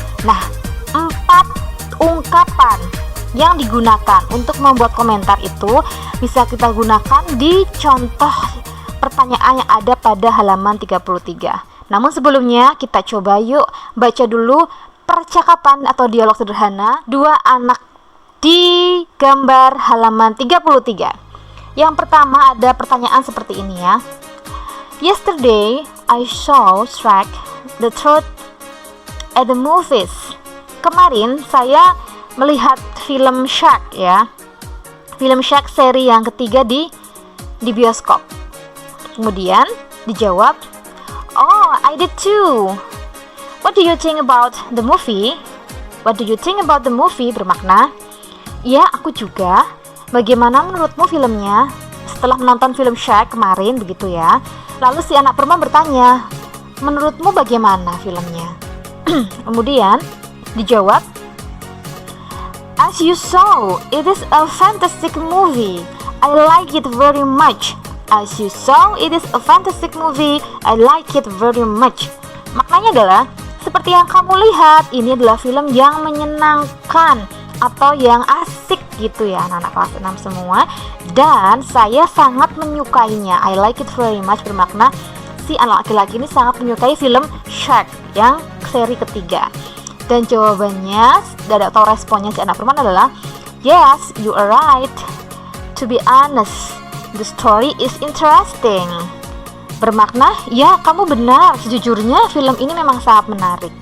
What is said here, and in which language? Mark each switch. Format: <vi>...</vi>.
<id>Nah, 4 ungkapan yang digunakan untuk membuat komentar itu bisa kita gunakan di contoh pertanyaan yang ada pada halaman 33. Namun sebelumnya kita coba yuk baca dulu percakapan atau dialog sederhana dua anak di gambar halaman 33. Yang pertama ada pertanyaan seperti ini ya.</id> <en>Yesterday I saw Shrek the third at the movies.</en> <id>Kemarin saya melihat film Shrek ya. Film Shrek seri yang ketiga di bioskop. Kemudian dijawab,</id> <en>"Oh, I did too. What do you think about the movie?" What do you think about the movie</en> <id>bermakna, "Ya, aku juga. Bagaimana menurutmu filmnya?" Setelah menonton film Shrek kemarin begitu ya. Lalu si anak perempuan bertanya, "Menurutmu bagaimana filmnya?" Kemudian dijawab,</id> <en>"As you saw, it is a fantastic movie. I like it very much. As you saw, it is a fantastic movie. I like it very much."</en> <id>Maknanya adalah seperti yang kamu lihat, ini adalah film yang menyenangkan atau yang asik gitu ya anak-anak kelas 6 semua, dan saya sangat menyukainya.</id> <en>I like it very much</en> <id>bermakna si anak laki-laki ini sangat menyukai film Shrek yang seri ketiga. Dan jawabannya atau responnya si anak perempuan adalah</id> <en>yes, you are right. To be honest, the story is interesting.</en> <id>Bermakna ya kamu benar, sejujurnya film ini memang sangat menarik.</id>